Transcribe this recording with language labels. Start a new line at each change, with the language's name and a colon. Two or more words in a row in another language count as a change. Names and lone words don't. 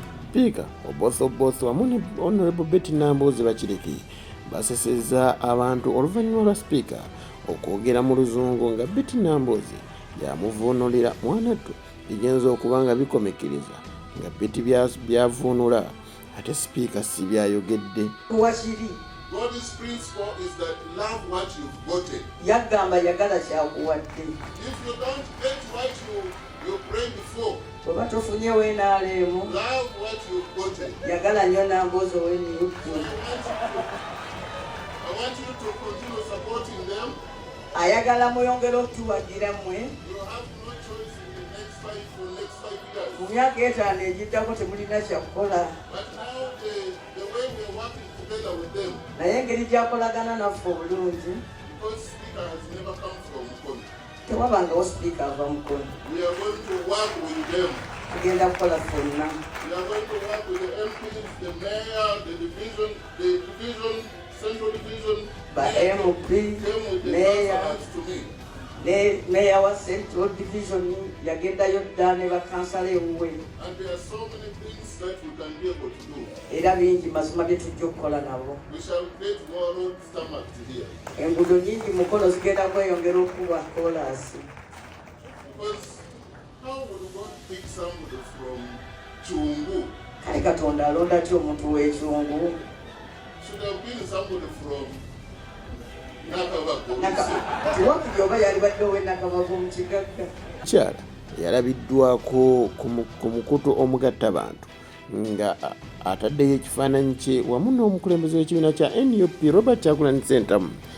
Ganda: Speaker Oboth Oboth wamu ne Honorable Betty Nambooze Bakireke basesezza abantu oluvannyuma lwa Speaker okwogera mu luzungu nga Betty Nambooze yamuvuunulira mwana ttu bigenza okuba nga bikomekereza nga Betty bya-, byavuunula ate Speaker si byayogedde. Wakiri.
English: God's principle is that love what you've gotten.
Ganda: Yagamba yagala kyakuwadde.
English: If you don't get what you, you prayed for.
Ganda: Bw'oba tofunye we
English: N R M. Love what you've gotten.
Ganda: Yagala nnyo Nambooze we N U P.
English: I want you to continue supporting them.
Ganda: Ayagala mweyongere okutuwagira mmwe.
English: You have no choice in the next five, for next five years.
Ganda: Mu myaka etaano egiddako temulina kya kukola.
English: But now the, the way we are working together with them.
Ganda: Naye engeri gy'akolagana naffe obulungi.
English: Because Speaker has never come from Mukono.
Ganda: Tewabangawo Speaker ava Mukono.
English: We are going to work with them.
Ganda: Tugenda kukola ffenna.
English: We are going to work with the M Ps, the mayor, the division, the division, central division. Ba Mayor M P, came with the mayor, councillors to me.
Ganda: ne mayor wa Central Division yagendayo dda ne bakansala ewuwe.
English: And there are so many things that we can be able to do.
Ganda: Era bingi mazima bye tujja okukola nabo.
English: We shall create more roads tarmac here.
Ganda: Enguudo nyingi Mukono zigenda kweyongera okuba kolansi.
English: Because how would God pick somebody from Chungu?
Ganda: Kale Katonda alonda atya omuntu w'e Chungu?
English: Should have been somebody from Nakabago.
Ganda: Naka-, tiwakiri oba yali badde ow'e Nakabago mu kigagga. Mukyala yalabiddwako ku mu-, ku mukutu omugattabantu nga a-, ataddeyo ekifaananyi kye wamu n'omukulembeze w'ekibiina kya N U P, Robert Kyagulanyi Ssentamu.